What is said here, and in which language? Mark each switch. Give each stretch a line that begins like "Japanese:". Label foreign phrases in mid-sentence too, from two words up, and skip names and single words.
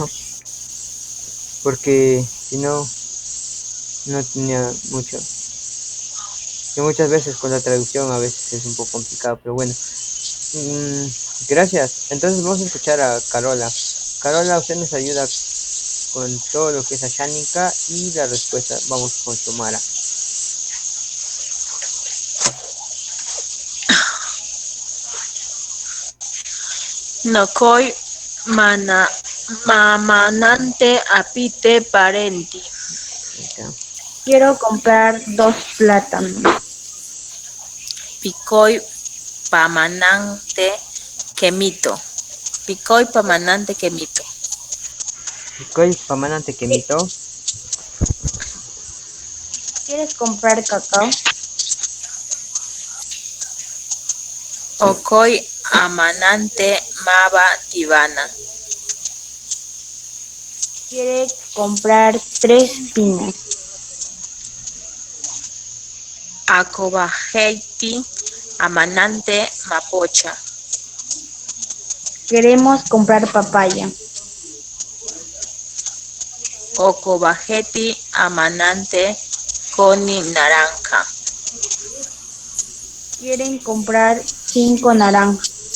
Spanish: Porque si no, no tenía mucho. Y muchas veces con la traducción a veces es un poco complicado, pero bueno. Gracias. Entonces vamos a escuchar a Carola. Carola, usted nos ayuda con todo lo que es Ashánica y la respuesta vamos con Xiomara.
Asháninka: Nokoi mamanante apite parenti.
Spanish: Quiero comprar 2 plátanos.
Asháninka: Picoy pamanante quemito. Picoy pamanante quemito. Koi pamanante kemito.
Spanish: ¿Quieres comprar cacao?
Asháninka: Okoi amanante mava tibana.
Spanish: Quiere comprar 3 piñas.
Asháninka: Acobajeti amanante mapocha.
Spanish: Queremos comprar papaya.
Asháninka: Ocobajeti amanante coni naranja.
Spanish: Quieren comprar 5 naranjas.